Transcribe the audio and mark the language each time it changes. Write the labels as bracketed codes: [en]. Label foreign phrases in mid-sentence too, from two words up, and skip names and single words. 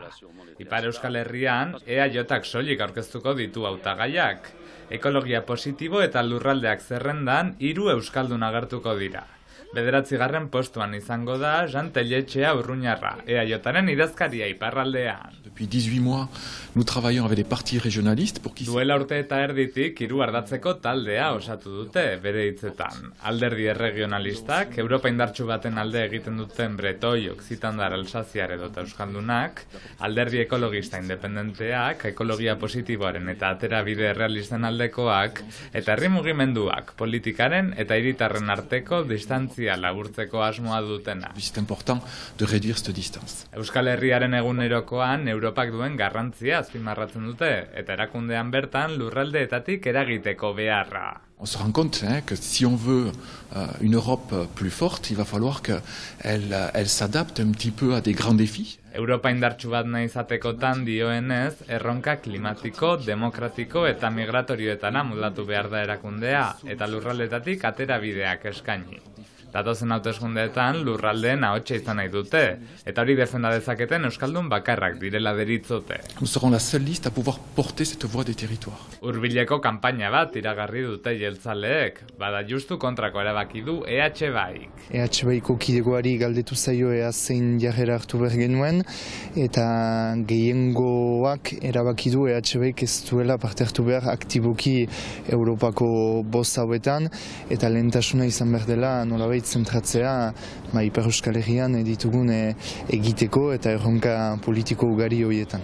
[eu] Ipar Euskal Herrian EAJak soilik aurkeztuko ditu hautagaiak. Ekologia positibo eta lurraldeak zerrendan 3 euskaldun agertuko dira. 9. postuan izango da Jan Telletxea Urruñarra, EAJaren idazkaria iparraldean. [fr] Depuis 18 mois, nous travaillons avec des partis régionalistes pour [eu] Duela urte eta erditik 3 ardatzeko taldea osatu dute bere hitzetan. Alderdi erregionalistak, Europa indartsu baten alde egiten duten Bretoi, Occitandar, Alsaziar edota euskaldunak, alderdi ekologista independenteak, ekologia positiboaren eta aterabide realisten aldekoak, eta herri mugimenduak, politikaren eta hiritarren arteko distantzia laburtzeko asmoa dutena. [fr] C'est important de réduire cette distance. [eu] Euskal Herriaren egunerokoan Europak duen garrantzia azpimarratzen dute eta erakundean bertan lurraldeetatik eragiteko beharra. [fr] On se rend compte que si on veut une Europe plus forte, il va falloir qu'elle s'adapte un petit peu à des grands défis. [eu] Europa indartsu bat nahi izatekotan dioenez, erronka klimatiko, demokratiko eta migratorioetara moldatu behar da erakundea eta lurraldetatik aterabideak eskaini. Datozen hauteskundeetan lurraldeen ahotsa izan nahi dute, eta hori defenda dezaketen euskaldun bakarrak direla deritzote. [fr] Nous serons la seule liste à pouvoir porter cette voix des territoires. [eu] Hurbileko kanpaina bat iragarri dute jeltzaleek, bada justu kontrako erabaki du EH Baik. EH Baiko kidegoari galdetu zaio ea zein jarrera hartu behar genuen, eta gehiengoak erabaki du EH Baik ez duela parte hartu behar aktiboki Europako bost hauetan, eta lehentasuna izan behar dela nolabait zentratzea Ipar Euskal Herrian ditugun egiteko eta erronka politiko ugari horietan.